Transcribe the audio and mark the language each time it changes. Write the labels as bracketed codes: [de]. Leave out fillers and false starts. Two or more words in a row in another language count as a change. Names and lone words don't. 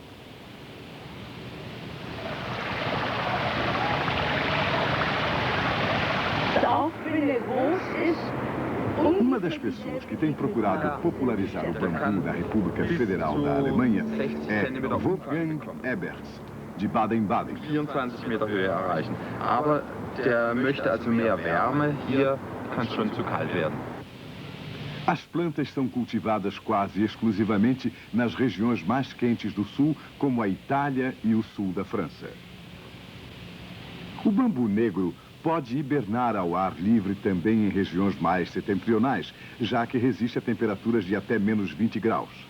[pt] Uma das pessoas que tem procurado popularizar o bambu na República Federal da Alemanha é Wolfgang Eberts, de Baden-Baden. [de] 24 Meter Höhe erreichen. Aber der möchte also mehr Wärme. Hier kann es schon zu kalt werden. [pt] As plantas são cultivadas quase exclusivamente nas regiões mais quentes do sul, como a Itália e o sul da França. O bambu negro pode hibernar ao ar livre também em regiões mais setentrionais, já que resiste a temperaturas de até menos 20 graus.